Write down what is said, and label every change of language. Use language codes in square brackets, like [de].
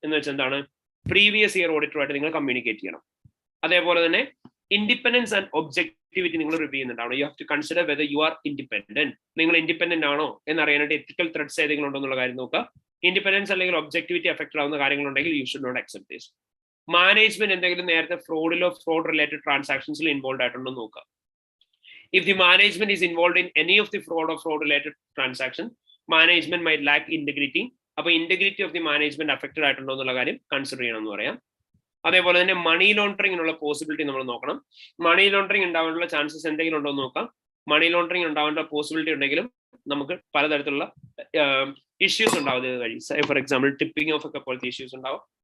[ml] എന്ന് വെച്ചാൽ എന്താണ്, പ്രീവിയസ് ഇയർ ഓഡിറ്ററുമായിട്ട് നിങ്ങൾ കമ്മ്യൂണിക്കേറ്റ് ചെയ്യണം. അതേപോലെ തന്നെ ഇൻഡിപെൻഡൻസ് ആൻഡ് ഒബ്ജക്ടിവിറ്റി നിങ്ങൾ review ചെയ്യുന്നുണ്ടാവണം. [en] You have to consider whether you are independent. [ml] നിങ്ങൾ ഇൻഡിപെൻഡന്റ് ആണോ എന്നറിയാനായിട്ട് എത്തിക്കൽ ത്രെഡ്സ് ഏതെങ്കിലും ഉണ്ടോ എന്നുള്ള കാര്യം നോക്കുക. ഇൻഡിപെൻഡൻസ് അല്ലെങ്കിൽ ഒബ്ജക്ടിവിറ്റി അഫക്റ്റഡ് ആവുന്ന കാര്യങ്ങളുണ്ടെങ്കിൽ [en] You should not accept this. [ml] Management എന്തെങ്കിലും നേരത്തെ ഫ്രോഡിലോ ഫ്രോഡ് റിലേറ്റഡ് ട്രാൻസാക്ഷൻസിൽ ഇൻവോൾവ് ആയിട്ടുണ്ടോ നോക്കുക. [en] If the management is involved in any of the fraud or fraud related transaction, management might lack integrity [ml] അപ്പൊ integrity of the management affected ആയിട്ടുണ്ടോ എന്നുള്ള കാര്യം consider ചെയ്യണം എന്ന് പറയാം. അതേപോലെ തന്നെ മണി ലോണ്ടറിങ്ങിനുള്ള പോസിബിലിറ്റി നമ്മൾ നോക്കണം. മണി ലോണ്ടറിങ് ഉണ്ടാവാനുള്ള ചാൻസസ് എന്തെങ്കിലും ഉണ്ടോ എന്ന് നോക്കാം. മണി ലോണ്ടറിങ് ഉണ്ടാവേണ്ട പോസിബിലിറ്റി ഉണ്ടെങ്കിലും നമുക്ക് പലതരത്തിലുള്ള ഇഷ്യൂസ് ഉണ്ടാവുന്നത് വഴി, ഫോർ എക്സാമ്പിൾ ടിപ്പിംഗ് ഓഫ് ഒക്കെ പോലത്തെ ഇഷ്യൂസ് ഉണ്ടാവും.